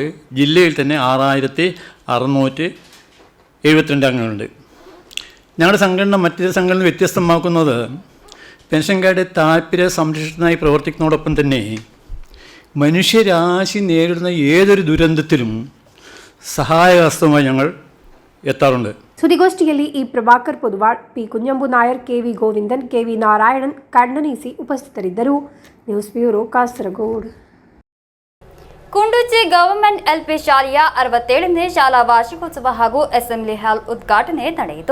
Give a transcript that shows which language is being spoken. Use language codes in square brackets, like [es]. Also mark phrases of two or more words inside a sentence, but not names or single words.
[ml] ജില്ലയിൽ തന്നെ 6,672 അംഗങ്ങളുണ്ട്. ഞങ്ങളുടെ സംഘടന മറ്റൊരു സംഘടന വ്യത്യസ്തമാക്കുന്നത് പെൻഷൻകാരുടെ താല്പര്യ സംരക്ഷണത്തിനായി പ്രവർത്തിക്കുന്നതോടൊപ്പം തന്നെ മനുഷ്യരാശി നേരിടുന്ന ഏതൊരു ദുരന്തത്തിലും സഹായഹസ്തമായി ഞങ്ങൾ എത്താറുണ്ട്. [kn] ಸುದ್ದಿಗೋಷ್ಠಿಯಲ್ಲಿ ಇ ಪ್ರಭಾಕರ್ ಪುದ್ವಾಳ್, ಪಿ ಕುಂಜಂಬು ನಾಯರ್, ಕೆವಿ ಗೋವಿಂದನ್, ಕೆವಿ ನಾರಾಯಣನ್ ಕಣ್ಣನೀಸಿ ಉಪಸ್ಥಿತರಿದ್ದರು. ನ್ಯೂಸ್ ಬ್ಯೂರೋ, ಕಾಸರಗೋಡು. ಕುಂಡುಚಿ ಗವರ್ನಮೆಂಟ್ LP ಶಾಲೆಯ 67ನೇ ಶಾಲಾ ವಾರ್ಷಿಕೋತ್ಸವ ಹಾಗೂ ಅಸೆಂಬ್ಲಿ ಹಾಲ್ ಉದ್ಘಾಟನೆ ನಡೆಯಿತು.